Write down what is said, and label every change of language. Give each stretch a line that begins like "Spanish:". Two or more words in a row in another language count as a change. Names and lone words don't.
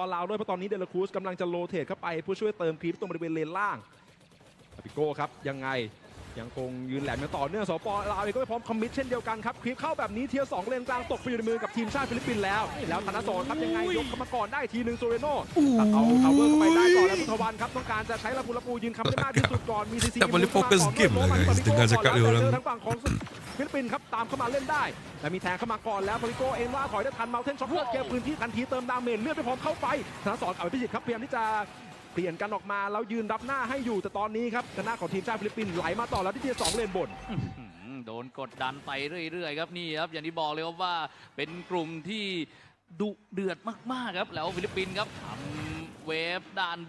Thai: ลาวด้วยเพราะตอนนี้เดลาครูสกำลังจะโรเทตเข้าไปเพื่อช่วยเติมคลิปตรงบริเวณเลนล่างปาบิโก้ครับยังไงยังคงยืนแหลมอย่างต่อเนื่องสปป. ลาวเองก็ไม่พร้อมคอมมิตเช่นเดียวกันครับคลิปเข้าแบบนี้เทียร์2เลนกลางตกไปอยู่ในมือกับทีมชาติฟิลิปปินส์แล้วธนสรครับยังไงยกเข้ามาก่อนได้ทีนึงโซเรโน่ตัดเอาคาเวอร์เข้าไปได้ก่อนแล้วพุทธวันครับต้องการจะใช้ลาปูยืนคำได้มากที่สุดก่อนมีซีซี
Malay: Tak boleh fokus game lah guys. Dengar cakap dia orang.
Thai: ทางฝั่งของฟิลิปปินส์ครับตามเข้ามาเล่นได้แต่มีแทงเข้ามาก่อนแล้วปาริโกเองว่าถอยได้ทันเมาเทนช็อคเกอร์เก็บพื้นที่ทันทีเติมดาเมจเลือดไปพร้อมเข้าไปธนสรกับพิจิตรครับพยายามที่จะเปลี่ยนกันออกมาแล้วยืนรับหน้าให้อยู่แต่ตอนนี้ครับคณะของทีมชาติฟิลิปปินส์ไหลมาต่อแล้วที่ที2เลนบน โดนกดดันไปเรื่อยๆครับนี่ครับอย่างที่บอกเลยว่าเป็นกลุ่มที่ดุเดือดมากๆครับแล้วฟิลิปปินส์ครับทำเวฟด้านบ